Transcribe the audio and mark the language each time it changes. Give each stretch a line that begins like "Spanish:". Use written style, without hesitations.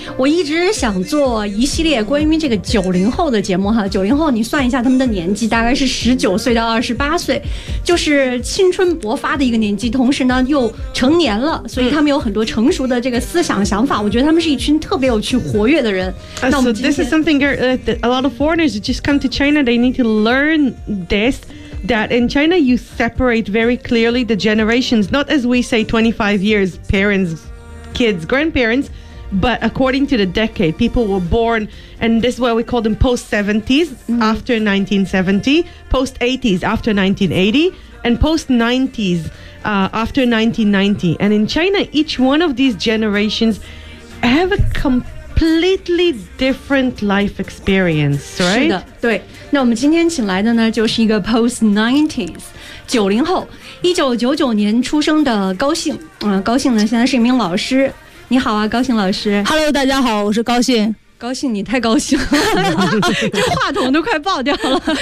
Chinese: 我一直想做一系列关于这个90后的节目哈。 90后你算一下他们的年纪，大概是19岁到28岁，就是青春勃发的一个年纪，同时呢又成年了，所以他们有很多成熟的这个思想想法。我觉得他们是一群特别有趣活跃的人。
English: So this is something that a lot of foreigners just come to China, they need to learn thisThat in China, you separate very clearly the generations, not as we say 25 years, parents, kids, grandparents, but according to the decade. People were born, and this is why we call them post-70s, after 1970, post-80s, after 1980, and post-90s, after 1990. And in China, each one of these generations have a completely different life experience, right?
Chinese: 是的，对。那我们今天请来的呢，就是一个 post-90s 九零后，1999年出生的高兴。高兴呢，现在是一名老师。你好啊，高兴老师。 Hello， 大家好，我是高兴。高兴，你太高兴了，这话筒都快爆掉了。